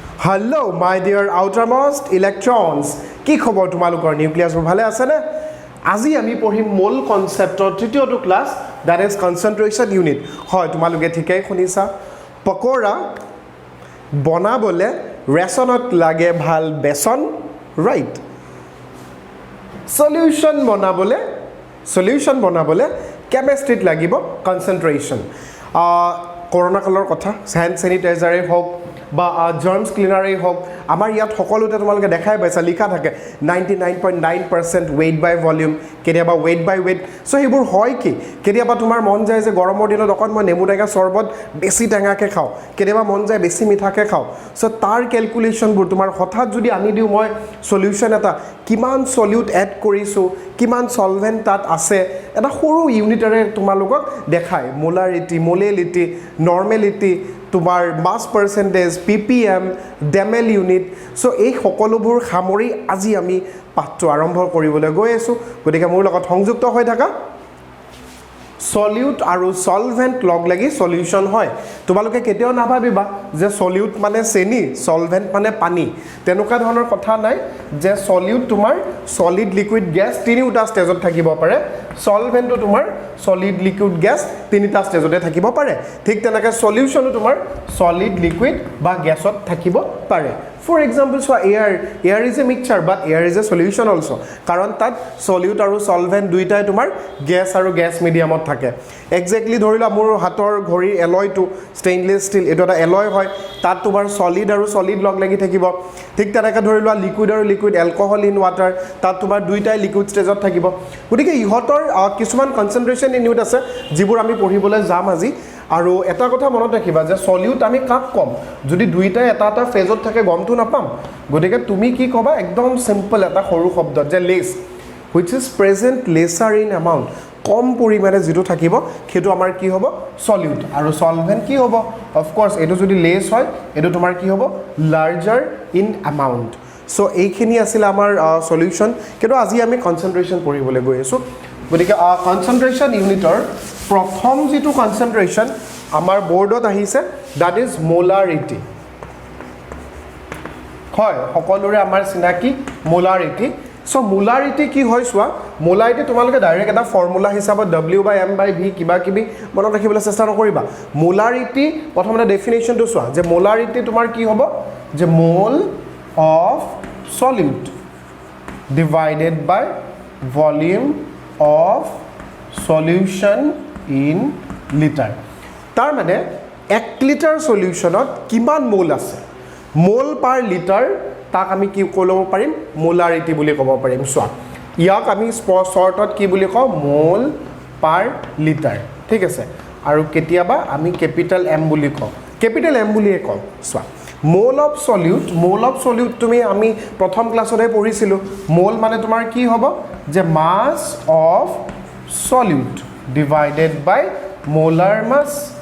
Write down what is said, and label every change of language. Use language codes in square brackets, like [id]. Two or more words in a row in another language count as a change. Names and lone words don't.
[en] Hello, my dear outermost electrons. [as] কি খবৰ তোমালোকৰ নিউক্লিয়াছবোৰ ভালে আছে নে? আজি আমি পঢ়িম মল কনসেপ্টৰ তৃতীয়টো ক্লাস [en] that is concentration unit. [as] হয় তোমালোকে ঠিকই শুনিছা। পকোৰা বনাবলে ৰেচনত লাগে ভাল বেসন, ৰাইট? সলিউশন বনাবলে কেমিষ্ট্ৰিত লাগিব কনসেন্ট্ৰেশন। করোনা কালৰ কথা [en] hand sanitizer [as] হোক বা [en] germs cleaner [as] হোক আমার ইয়াত সকলোতে তোমালোকে দেখাই পাইছা লিখা থাকে 99.9% [en] weight by volume [as] কেতিয়াবা [en] weight by weight so [as] সেইবোৰ হয় কি কেতিয়াবা তোমাৰ মন যায় যে গৰমৰ দিনত অকণ মই নেমু টেঙা চৰবত বেছি টেঙাকে খাওঁ কেতিয়াবা মন যায় বেছি মিঠাকে খাওঁ সো তাৰ ক্যালকুলেশনবোৰ তোমাৰ হঠাৎ যদি আনি দিও মই সলিউশন এটা কিমান সলিউট এড কৰিছো কিমান সলভেন্ট তাত আছে এটা সৰু ইউনিটাৰে তোমালোকক দেখায় [en] molarity molality normality [as] তোমাৰ [en] mass percentage [as] ppm ডেমেল ইউনিট সো এই সকলোবোৰ সামৰি আজি আমি পাঠটো আৰম্ভ কৰিবলৈ গৈ আছো গতিকে মোৰ লগত সংযুক্ত হৈ থাকা সলিউট আৰু সলভেন্ট লগ লাগি সলিউশন হয় তোমালোকে কেতিয়াও নাভাবিবা যে সলিউট মানে চেনি সলভেন্ট মানে পানী তেনেকুৱা ধৰণৰ কথা নাই যে সলিউট তোমাৰ [en] solid liquid gas [as] তিনিটা ষ্টেজত থাকিব পাৰে সলভেন্টটো তোমাৰ [en] solid liquid gas [as] তিনিটা ষ্টেজতে থাকিব পাৰে ঠিক তেনেকৈ সলিউশনটো তোমাৰ [en] solid liquid [as] বা গ্যাসত থাকিব পাৰে [en] For example, so air is a mixture, but air is a solution also. [as] কাৰণ তাত solute aru solvent দুয়োটাই তোমাৰ gas aru [en] gas medium [as] ত থাকে. Exactly dhorila mur hator ghori alloy to [en] stainless steel [as] এইটো এটা alloy হয় তাত তোমাৰ solid লগ লাগি থাকিব. ঠিক তেনেকৈ ধৰিলা [en] liquid alcohol in water [as] তাত তোমাৰ দুয়োটাই liquid stage ত থাকিব. গতিকে ইহঁতৰ কিছুমান [en] concentration in unit [as] আছে যিবোৰ আমি পঢ়িবলৈ যাম আজি আৰু এটা কথা মনত ৰাখিবা যে সলিউট আমি কাক কম যদি দুইটা এটা ফেজত থাকে গমটো নাপাম গতিকে তুমি কি কবা একদম সিম্পল এটা সৰু শব্দ যে লেস [en] which is present lesser in amount [as] কম পৰিমাণে যেটো থাকিব খেটো আমাৰ কি হ'ব সলিউট আৰু সলভেন্ট কি হ'ব [en] of course [as] এটো যদি লেস হয় এটো তোমাৰ কি হ'ব [en] larger in amount [as] সো এইখিনি আছিল আমাৰ সলিউশন কিন্তু আজি আমি কনসেন্ট্ৰেশন পঢ়িবলৈ গৈ আছো গতিকে কনসেন্ট্ৰেশন ইউনিটৰ প্ৰথম যেটো কনসেন্ট্ৰেশন আমাৰ বোৰ্ডত আহিছে [en] that is molarity [as] হয় সকলোৰে আমাৰ চিনাকি molarity সো molarity কি হয় সোৱা molarity তোমালোকে ডাইৰেক্ট এটা ফৰ্মুলা হিচাপত W/m/v কিবা কিবি মনত ৰাখিবলৈ চেষ্টা নকৰিবা molarity প্ৰথমতে ডেফিনিশনটো সোৱা যে molarity তোমাৰ কি হ'ব যে [en] mole of solute divided by volume of solution in liter [as] তাৰ মানে 1 লিটাৰ সলিউশনত কিমান মোল আছে [en] mole per litre [as] তাক আমি কি ক'ব পাৰিম মোলাৰিটি বুলি ক'ব পাৰিম সোৱা ইয়াক আমি শৰ্টত কি বুলি কওঁ [en] mole per litre [as] ঠিক আছে আৰু কেতিয়াবা আমি [en] capital M [as] বুলি কওঁ [en] capital M [as] বুলিয়ে কওঁ সোৱা [en] mole of solute [as] তুমি আমি প্ৰথম ক্লাছতে পঢ়িছিলো মোল মানে তোমাৰ কি হ'ব যে [en] mass of solute divided by molar mass